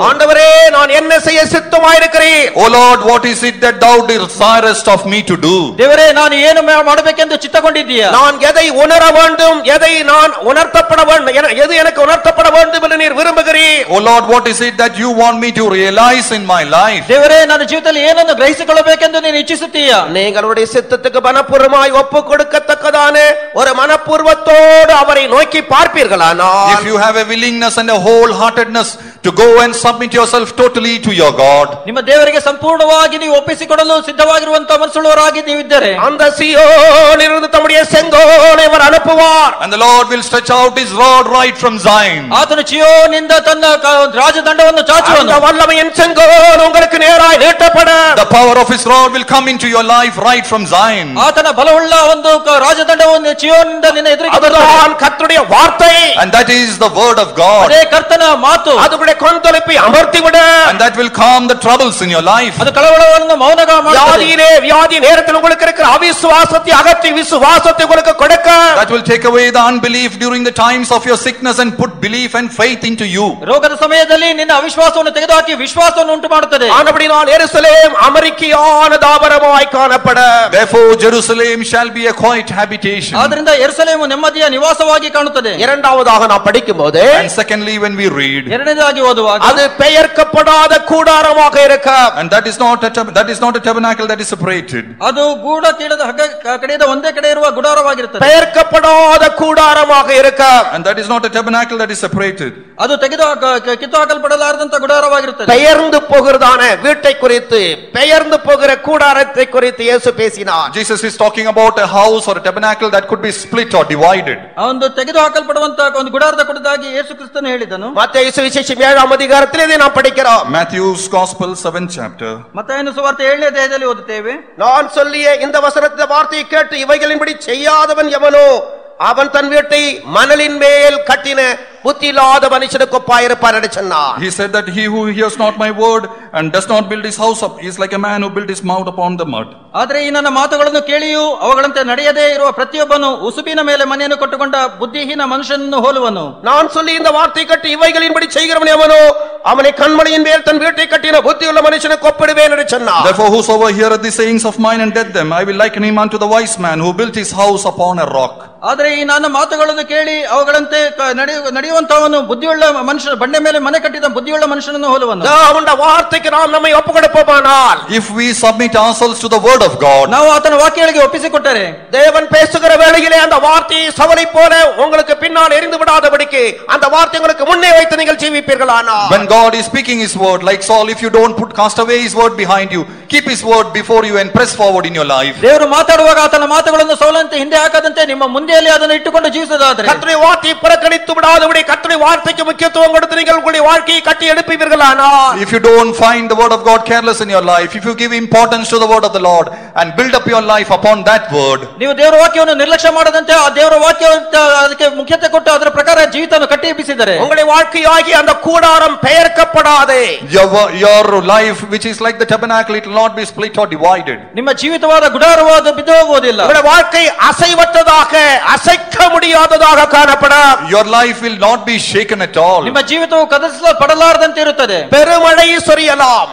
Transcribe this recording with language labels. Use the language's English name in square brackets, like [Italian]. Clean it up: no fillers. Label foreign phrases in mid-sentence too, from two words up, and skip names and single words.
[Tamil] ஆண்டவரே, நான் என்ன செய்ய சித்தமாயிருக்கிறேன்? [English] Oh Lord, what is it that thou desirest of me to do? [Kannada] ದೇವರೇ, ನಾನು ಏನು ಮಾಡಬೇಕೆಂದು ಚಿತ್ತಗೊಂಡಿದ್ದೀಯ? [Tamil] நான் எதை உணர வேண்டும், எதை நான் உணர்த்தப்பட வேண்டும், எது எனக்கு உணர்த்தப்பட வேண்டும் என்று நீர் விரும்புகிறீர்? [English] Oh Lord, what is it that you want me to realize in my life? [Kannada] ದೇವರೇ, ನನ್ನ ಜೀವಿತದಲ್ಲಿ ಏನನ್ನು ಗ್ರಹಿಸಿಕೊಳ್ಳಬೇಕೆಂದು ನೀನು ಇಚ್ಛಿಸುತ್ತೀಯ? [Tamil] நீங்களுடைய சித்தத்துக்கு மனப்பூர்வமாய் ஒப்பு கொடுக்கத்தக்கதான ஒரு மனப்பூர்வத்தோடு அவரை நோக்கி பார்ப்பீர்களானால், [English] if you have a willingness and a wholeheartedness to go and submit yourself totally to your God, [Kannada] ನಿಮ್ಮ ದೇವರಿಗೆ ಸಂಪೂರ್ಣವಾಗಿ ನೀವು ಒಪ್ಪಿಸಿಕೊಡಲು ಸಿದ್ಧವಾಗಿರುವಂತ ಮನಸ್ಸುಳ್ಳವರಾಗಿ ನೀವಿದ್ದರೆ, [Tamil] அந்த சீயோனிலிருந்து தம்முடைய செங்கோலை அவர் அனுப்புவார். [English] and the Lord will stretch out his rod right from Zion. [Kannada] ಆತನು ಚೀಯೋನಿಂದ ತನ್ನ ರಾಜದಂಡವನ್ನು ಚಾಚುವನು. [Tamil] அந்த வல்லமையின் செங்கோல் உங்களுக்கு நேராய் நீட்டப்படும். [English] The power of his rod will come into your life right from Zion. [Kannada] ಆತನ ಬಲವುಳ್ಳ ಒಂದು ರಾಜದಂಡವನ್ನು ಚೀಯೋನಿಂದ ನಿನ್ನ ಎದುರಿಗೆ [Tamil] அதுதான் கர்த்தருடைய வார்த்தை, [English] and that is the word of God. [Kannada] ಅದೇ ಕರ್ತನ ಮಾತು. [Tamil] அதுடைய கொந்தளிப்பை அமர்த்திவிடும், [English] and that will calm the troubles in your life. [Kannada] ಅದು ಕಳವಳವನ್ನು ಮೌನಗ ಮಾಡುತ್ತದೆ. [Tamil] வியாதி நேரத்தில் உங்களுக்கு இருக்கிற அவிசுவாசத்தை அகற்றி விசுவாசத்தை விசுவாசத்தை உங்களுக்கு கொடுக்கும். [English] That will take away the unbelief during the times of your sickness and put belief and faith into you. [Kannada] ರೋಗದ ಸಮಯದಲ್ಲಿ ನಿನ್ನ ಅವಿಶ್ವಾಸವನ್ನು ತೆಗೆದುಹಾಕಿ ವಿಶ್ವಾಸವನ್ನು ಉಂಟು ಮಾಡುತ್ತದೆ. [Tamil] ஆனபடியால் எருசலேம் அமெரிக்கையான தாபரமாய் காணப்படும். [English] Therefore Jerusalem shall be a quiet habitation. [Kannada] ಆದ್ದರಿಂದ ಯೆರೂಸಲೇಮು ನೆಮ್ಮದಿಯ ನಿವಾಸವಾಗಿ ಕಾಣುತ್ತದೆ. [Tamil] இரண்டாவதாக நாம் படிக்கும்போது, [English] And secondly, when we read, [Kannada] ಎರಡನೇದಾಗಿ ಓದುವಾಗ [Tamil] அது பெயர்க்கப்படாத கூடாரமாக இருக்கும். [English] and that is not a tabernacle that is separated. [Kannada] ಅದು ಗೂಢ ಕೀಡದ ಕಡೆಯಿಂದ ಒಂದೇ ಕಡೆ ಇರುವ ಗುಡಾರವಾಗಿರುತ್ತದೆ. [Tamil] பெயர்க்கப்படாத கூடாரமாக இருக்கும். [English] And that is not a tabernacle that is separated. [Kannada] ಅದು ಕಿತ್ತು ಹಾಕಲ್ಪಡಲಾರದಂತ ಗುಡಾರವಾಗಿರುತ್ತದೆ. [Tamil] பெயர்ந்து போகிறதான வீட்டை குறித்து, பெயர்ந்து போகிற கூடாரத்தை குறித்து இயேசு பேசினார். [English] Jesus is talking about a house or a tabernacle that could be split or divided. [Kannada] ಒಂದು ತೆಗೆದು ಹಾಕಲ್ಪಡುವಂತ ಒಂದು ಗುಡಾರದ ಕುರಿತಾಗಿ ಯೇಸು ಕ್ರಿಸ್ತನು ಹೇಳಿದನು. [Tamil] மத்தேயு சுவிசேஷம் 7ஆம் அதிகாரத்தில் இதை நாம் படிக்கிறோம். [English] Matthew's Gospel 7th chapter. [Kannada] ಮತ್ತಾಯನ ಸುವಾರ್ತೆ 7ನೇ ಅಧ್ಯಾಯದಲ್ಲಿ ಓದುತ್ತೇವೆ. [Tamil] நான் சொல்லிய இந்த வசனத்தின் வார்த்தையை கேட்டு இவைகளின்படி செய்யாதவன் எவனோ அவன் தன் வீட்டை மணலின் மேல் கட்டின புத்தியில்லாத மனுஷனுக்கு ஒப்பாயிருப்பான் என்று சொன்னார். [English] He said that he who hears not my word and does not build his house up is like a man who built his mouth upon the mud. [Kannada] ಆದರೆ ಈ ನನ್ನ ಮಾತುಗಳನ್ನು ಕೇಳಿಯೂ ಅವುಗಳಂತೆ ನಡೆಯದೇ ಇರುವ ಪ್ರತಿಯೊಬ್ಬನು ಉಸುಬಿನ ಮೇಲೆ ಮನೆಯನ್ನು ಕಟ್ಟಿಕೊಂಡ ಬುದ್ಧಿಹೀನ ಮನುಷ್ಯನನ್ನು ಹೋಲುವನು. [Tamil] நான் சொல்லி இந்த வார்த்தை கேட்டு இவைகளின்படி செய்கிறவன் எவனோ அவனை கண்மணியின் மேல் தன் வீட்டை கட்டின புத்தியுள்ள மனுஷனுக்கு ஒப்பிடுவேன் என்று சொன்னார். [English] Therefore whosoever heareth the sayings of mine and doeth them, I will liken him unto the wise man who built his house upon a rock. [Kannada] ಆದರೆ ಈ ನನ್ನ ಮಾತುಗಳನ್ನು ಕೇಳಿ ಅವುಗಳಂತೆ ನಡೆಯುವಂತವನು ಬುದ್ಧಿಯುಳ್ಳ ಮನುಷ್ಯ ಬಂಡೆ ಮೇಲೆ ಮನೆ ಕಟ್ಟಿದ ಬುದ್ಧಿಯುಳ್ಳ ಮನುಷ್ಯನನ್ನು ಹೋಲುವನು. [Tamil] அவனுடைய வார்த்தைக்கு நாம் நம்மை ஒப்புக்கொடுப்போமானால், [English] if we submit ourselves to the word of God, [Kannada] ನಾವು ಆತನ ವಾಕ್ಯಗಳಿಗೆ ಒಪ್ಪಿಸಿಕೊಟ್ಟರೆ, [Tamil] தேவன் பேசுகிற வேளையிலே அந்த வார்த்தையை சவலை போல உங்களுக்கு பின்னால் எரிந்து விடாதபடிக்கு அந்த வார்த்தை உங்களுக்கு முன்னே வைத்து நீங்கள் ஜீவிப்பீர்களானால், [English] when God is speaking his word, like Saul, if you don't cast away his word behind you, keep his word before you and press forward in your life. [Kannada] ದೇವರು ಮಾತಾಡುವಾಗ ಆತನ ಮಾತುಗಳನ್ನು ಸೌಲಂತೆ ಹಿಂದೆ ಹಾಕದಂತೆ ನಿಮ್ಮ ಮುಂದೆಯಲ್ಲಿ ಅದನ್ನು ಇಟ್ಟುಕೊಂಡು ಜೀವಿಸೋದಾದ್ರೆ, [Tamil] கர்த்தருடைய வார்த்தையை புறக்கணித்து விடாதபடி கர்த்தருடைய வார்த்தைக்கு முக்கியத்துவம் கொடுத்து நீங்கள் உங்களுடைய வாழ்க்கையை கட்டி எழுப்புவீர்களானால், [English] if you don't find the word of God careless in your life, if you give importance to the word of the Lord and build up your life upon that word, [Kannada] ನೀವು ದೇವರ ವಾಕ್ಯವನ್ನು ನಿರ್ಲಕ್ಷ್ಯ ಮಾಡದಂತೆ ಆ ದೇವರ ವಾಕ್ಯವನ್ನು ಅದಕ್ಕೆ ಮುಖ್ಯತೆ ಕೊಟ್ಟು ಅದರ ಪ್ರಕಾರ ಜೀವಿತವನ್ನು ಕಟ್ಟಿ ಎಬ್ಬಿಸಿದರೆ, [Tamil] உங்களுடைய வாழ்க்கையாகி அந்த கூடாரம் பெயர்க்கப்படாதே, [English] your life which is like the tabernacle, it will not be split or divided. [Kannada] ನಿಮ್ಮ ಜೀವಿತವಾದ ಗುಡಾರವಾದ ಬಿದ್ದು ಹೋಗುವುದಿಲ್ಲ. [Tamil] உங்களுடைய வாழ்க்கை அசைவற்றதாக அசைக்க முடியாததாக காணப்படும். [English] Your life will not be shaken at all. [Kannada] ನಿಮ್ಮ ಜೀವಿತವು ಕದಲಿಸಲ್ಪಡಲಾರದಂತೆ ಇರುತ್ತದೆ. [Tamil] பெருமழை சொரியலாம்,